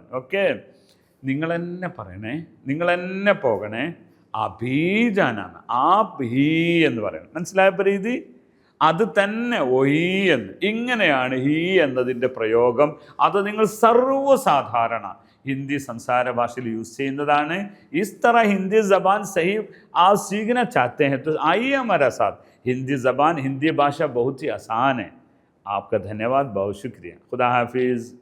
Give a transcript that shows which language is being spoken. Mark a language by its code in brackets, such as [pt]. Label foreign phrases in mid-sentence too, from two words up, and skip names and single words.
[ml] ഓക്കെ, നിങ്ങൾ തന്നെ പറയണേ, നിങ്ങൾ തന്നെ പോകണേ. അഭീജാനാണ്, ആ ഭീ എന്ന് പറയണം. മനസ്സിലായപ്പോൾ രീതി? അത് തന്നെ ഒയ് എന്ന്. ഇങ്ങനെയാണ് ഹീ എന്നതിൻ്റെ പ്രയോഗം. അത് നിങ്ങൾ സർവ്വസാധാരണ ഹിന്ദി സംസാര ഭാഷയിൽ യൂസ് ചെയ്യുന്നതാണ്. [hi] इस तरह हिंदी ज़बान सही आप सीखना चाहते हैं तो आइए हमारे साथ. हिंदी भाषा बहुत ही आसान है. आपका धन्यवाद, बहुत शुक्रिया. खुदा हाफिज़.